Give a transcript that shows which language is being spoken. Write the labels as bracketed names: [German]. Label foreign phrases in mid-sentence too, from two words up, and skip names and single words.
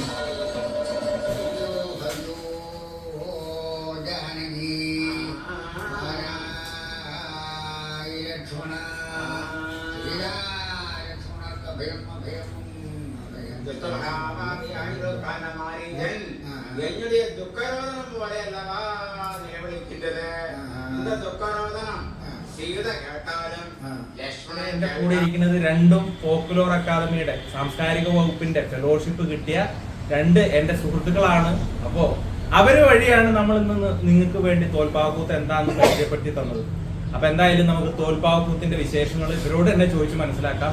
[Tamil] ஜானகி லக்ஷ்மண அபயம் அபயம் என்னுடைய துக்கரோதனம் போல அல்லவா நினைவளிக்கின்றது. இந்த துக்கரோதனம் സീത കേട്ടാലും [Malayalam] എന്റെ കൂടെ ഇരിക്കുന്നത് രണ്ടും ഫോക്ലോർ അക്കാദമിയുടെ സാംസ്കാരിക വകുപ്പിന്റെ ഫെലോഷിപ്പ് കിട്ടിയ രണ്ട് എന്റെ സുഹൃത്തുക്കളാണ്. അപ്പോ അവര് വഴിയാണ് നമ്മൾ ഇന്ന് നിങ്ങൾക്ക് വേണ്ടി തോൽപ്പാവക്കൂത്ത് എന്താണെന്ന് പരിചയപ്പെടുത്തി തന്നത്. അപ്പൊ എന്തായാലും നമുക്ക് തോൽപ്പാവക്കൂത്തിന്റെ വിശേഷങ്ങൾ ഇവരോട് തന്നെ ചോദിച്ച് മനസ്സിലാക്കാം.